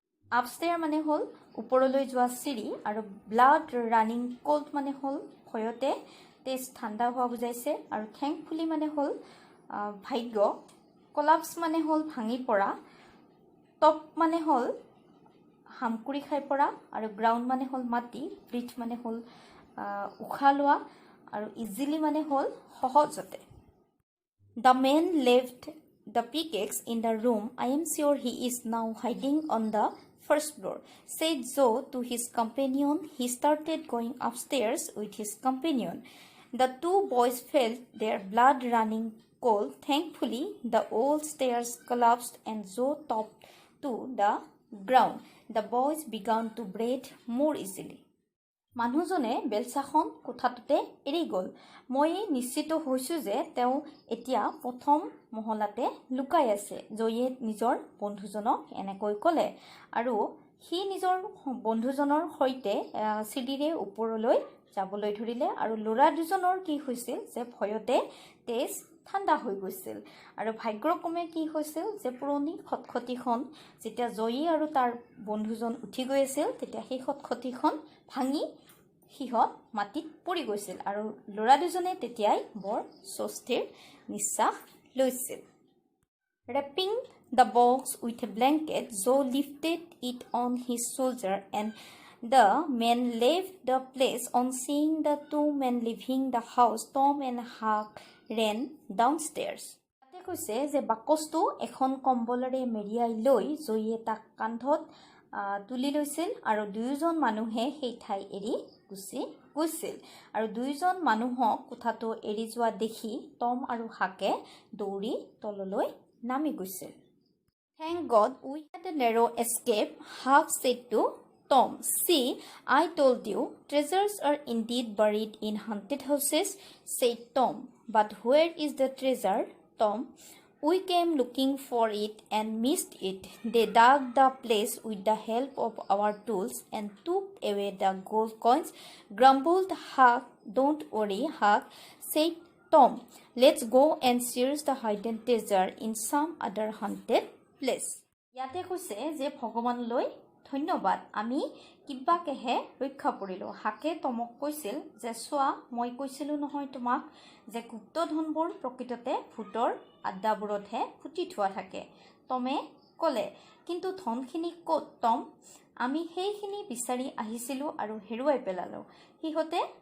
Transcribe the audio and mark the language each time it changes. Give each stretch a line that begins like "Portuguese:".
Assamese: আপষ্টেয়াৰ মানে হ'ল ওপৰলৈ যোৱা চিৰি আৰু ব্লাড ৰানিং কোল্ড মানে হ'ল ভয়তে তেজ ঠাণ্ডা হোৱা বুজাইছে আৰু থ্যাঙ্কফুলি মানে হ'ল ভাগ্য কলাপস মানে হ'ল ভাঙি পৰা টপ মানে হ'ল হামকুৰি খাই পৰা আৰু গ্ৰাউণ্ড মানে হ'ল মাটি ব্ৰিথ মানে হ'ল উশাহ লোৱা আৰু ইজিলি মানে হ'ল সহজতে
English: The man left the pickaxe in the room. I am sure he is now hiding on the first floor, said Joe to his companion. He started going upstairs with his companion. The two boys felt their blood running cold. Thankfully, the old stairs collapsed and Joe topped to the ground. The boys began to breathe more easily.
Assamese: মানুহজনে বেলচাখন কোঠাটোতে এৰি গ'ল মই নিশ্চিত হৈছো যে তেওঁ এতিয়া প্ৰথম মহলাতে লুকাই আছে জয়ে নিজৰ বন্ধুজনক এনেকৈ ক'লে আৰু সি নিজৰ বন্ধুজনৰ সৈতে সিডিৰে ওপৰলৈ যাবলৈ ধৰিলে আৰু লৰা দুজনৰ কি হৈছিল যে ভয়তে তেজ ঠাণ্ডা হৈ গৈছিল আৰু ভাগ্যক্ৰমে কি হৈছিল যে পুৰণি খটখটিখন যেতিয়া জয়ী আৰু তাৰ বন্ধুজন উঠি গৈ আছিল তেতিয়া সেই খটখটিখন ভাঙি হিহত মাটিত পৰি গৈছিল আৰু লৰা দুজনে তেতিয়াই বৰ স্বস্তিৰ নিশ্বাস লৈছিল
English: Wrapping the box with a blanket, Joe lifted it on his shoulder and the men left the place. On seeing the two men leaving the house, Tom and Huck ran downstairs.
Assamese: তাতে কৈছে যে বাকচটো এখন কম্বলৰে মেৰিয়াই লৈ জয়ে তাক কান্ধত তুলি লৈছিল আৰু দুয়োজন মানুহে সেই ঠাই এৰি গুচি গৈছিল আৰু দুয়োজন মানুহক কোঠাটো এৰি যোৱা দেখি টম আৰু হাকে দৌৰি তললৈ নামি গৈছিল
English: Thank God we had a narrow escape, Huck said to Tom. See, I told you, treasures are indeed buried in haunted houses, said Tom. But where is the treasure, Tom? We came looking for it and missed it. They dug the place with the help of our tools and took away the gold coins, grumbled Huck. Don't worry, Huck, said Tom. Let's go and search the hidden treasure in some other haunted place.
Assamese: ইয়াতে কৈছে যে ভগৱানলৈ ধন্যবাদ আমি কিবাকেহে ৰক্ষা পৰিলো হাকে তমক কৈছিল যে চোৱা মই কৈছিলো নহয় তোমাক যে গুপ্তধনবোৰ প্ৰকৃততে ভূতৰ আড্ডাবোৰতহে ফুটি থোৱা থাকে তমে ক'লে কিন্তু ধনখিনি ক'ত টম আমি সেইখিনি বিচাৰি আহিছিলো আৰু হেৰুৱাই পেলালো হিহতে